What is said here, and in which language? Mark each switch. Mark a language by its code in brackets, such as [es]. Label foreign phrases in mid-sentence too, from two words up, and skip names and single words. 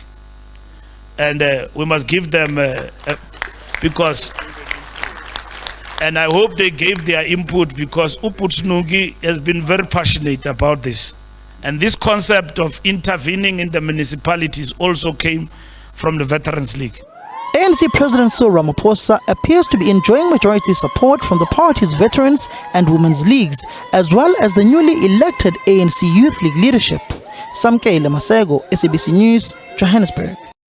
[en] And we must give them because, and I hope they gave their input because Uput Snuki has been very passionate about this. And this concept of intervening in the municipalities also came from the Veterans League. ANC President Cyril Ramaphosa appears to be enjoying majority support from the party's veterans and women's leagues, as well as the newly elected ANC Youth League leadership. Samkeile Masego, SABC News, Johannesburg.